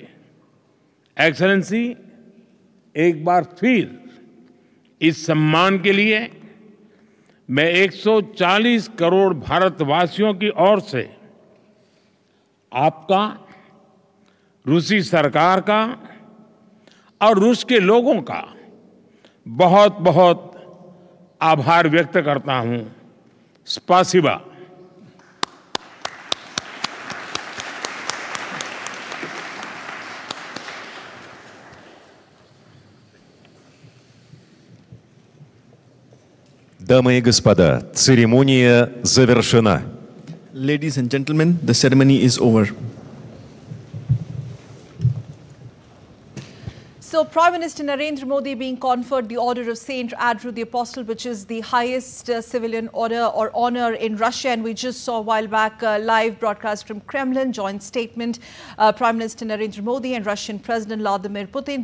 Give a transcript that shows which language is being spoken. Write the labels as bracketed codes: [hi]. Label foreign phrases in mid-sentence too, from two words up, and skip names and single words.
[hi] एक्सेलेंसी, एक बार फिर इस सम्मान के लिए मैं 140 करोड़ भारतवासियों की ओर से आपका, रूसी सरकार का और रूस के लोगों का बहुत बहुत आभार व्यक्त करता हूं। स्पासिबा। [ru] Дамы и господа, церемония завершена. [en] Ladies and gentlemen, the ceremony is over. So, Prime Minister Narendra Modi being conferred the Order of Saint Andrew the Apostle, which is the highest civilian order or honor in Russia. And we just saw a while back live broadcast from Kremlin, joint statement, Prime Minister Narendra Modi and Russian President Vladimir Putin.